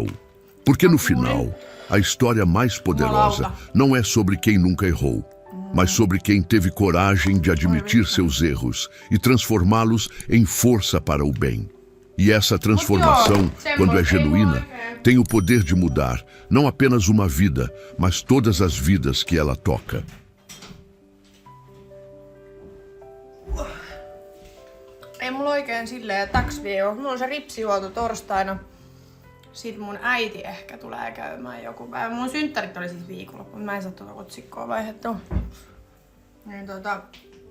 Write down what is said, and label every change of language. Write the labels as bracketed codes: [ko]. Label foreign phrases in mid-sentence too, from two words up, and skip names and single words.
[pt] Porque no final, a história mais poderosa não é sobre quem nunca errou, mas sobre quem teve coragem de admitir seus erros e transformá-los em força para o bem. E essa transformação, quando é genuína, tem o poder de mudar não apenas uma vida, mas todas as vidas que ela toca. [fi] Ei mulla oikein silleen taksiviikko. Mulla on se ripsijuotu torstaina. Sitten mun äiti ehkä tulee käymään joku päivä. Mun synttärit oli siis viikonloppu, mutta mä en saa tuota otsikkoa vaihdettua.